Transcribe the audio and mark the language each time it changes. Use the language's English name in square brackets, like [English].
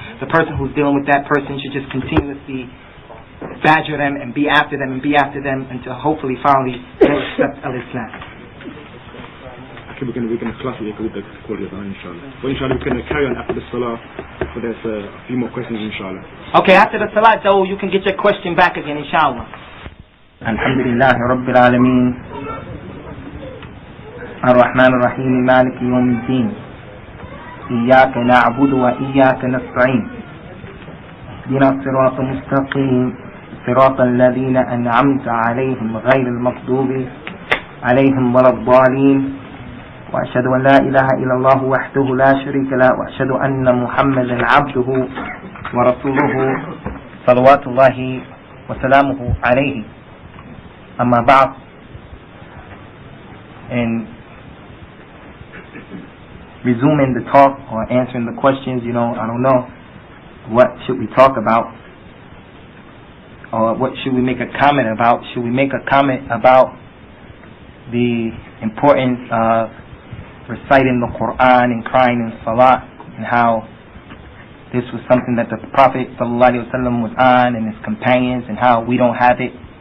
[English] The person who's dealing with that person should just continuously badger them and be after them until hopefully finally they'll accept Islam. Okay, we're going to class it with the quality of inshallah. But inshallah we can carry on after the salah, but there's a few more questions inshallah. Okay, after the salah though, you can get your question back again inshallah. [Arabic] Alhamdulillah Rabbil Alameen. الرحمن الرحيم مالك يوم الدين إياك نعبد وإياك نستعين اهدنا الصراط المستقيم صراط الذين أنعمت عليهم غير المغضوب عليهم ولا الضالين وأشهد أن لا إله إلا الله وحده لا شريك له وأشهد أن محمدا عبده ورسوله صلوات الله وسلامه عليه أما بعد. [English] And resuming the talk or answering the questions, I don't know, what should we talk about? Or what should we make a comment about? Should we make a comment about the importance of reciting the Qur'an and crying in Salat, and how this was something that the Prophet ﷺ was on and his companions, and how we don't have it?